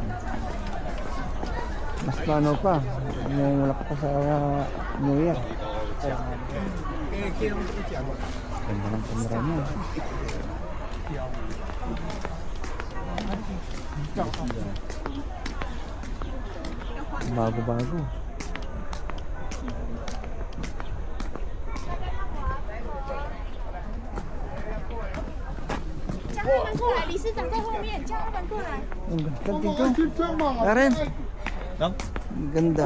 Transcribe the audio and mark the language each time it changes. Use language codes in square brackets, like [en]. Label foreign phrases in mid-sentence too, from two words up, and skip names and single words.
[tl] Mas paano pa, wala ka pa sa New Year. Ganda ng camera mo. Bago-bago. [zh] 叫他们过来，理事长在后面，叫他们过来。 [tl] Ang ganda dito. Karen, Nang? ang ganda.